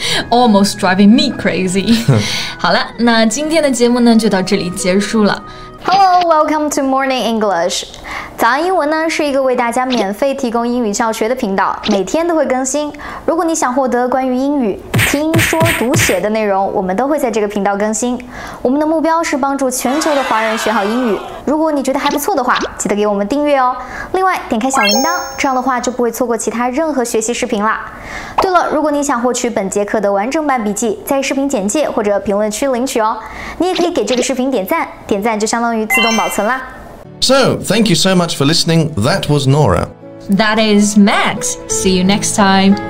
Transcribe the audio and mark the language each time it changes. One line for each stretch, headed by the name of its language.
English: Almost driving me crazy.
Chinese: 好了，那今天的节目呢就到这里结束了。
English: Hello, welcome to Morning English.
Chinese: 早安英文呢是一个为大家免费提供英语教学的频道，每天都会更新。如果你想获得关于英语听说读写的内容，我们都会在这个频道更新。我们的目标是帮助全球的华人学好英语。如果你觉得还不错的话，记得给我们订阅哦。另外，点开小铃铛，这样的话就不会错过其他任何学习视频啦。对了，如果你想获取本节课的完整版笔记，在视频简介或者评论区领取哦。你也可以给这个视频点赞，点赞就相当于自动保存啦。
English: So, thank you so much for listening. That was Nora. That is Max. See you next time.